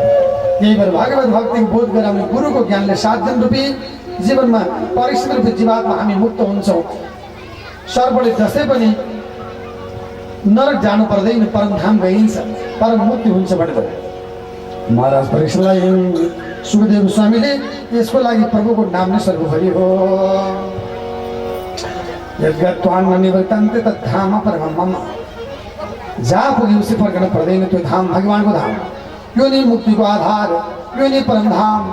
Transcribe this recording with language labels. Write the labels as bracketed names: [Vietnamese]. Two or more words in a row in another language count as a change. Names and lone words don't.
[Nepali] यही भएर भागवत भक्तिको बोध गरेर हामी गुरुको ज्ञानले 7 दिन रूपी जीवनमा परीक्षित रूपी जीवात्मा हामी मुक्त हुन्छौँ। सर्पले जसै पनि नरक जानु पर्दैन, परमधाम गइन्छ, परम मुक्ति हुन्छ भनेर महाराज परीक्षितलाई सुखदेव स्वामीले यसको लागि प्रभुको नाम नै सर्वोपरि हो। [Sanskrit] यद्गत्वान्न निवर्तन्ते तद्धाम परमं मम। [Nepali] जहाँ पुगेपछि फर्कन पर्दैन, त्यो धाम भगवानको धाम, यो नै मुक्तिको आधार, यो नै परमधाम।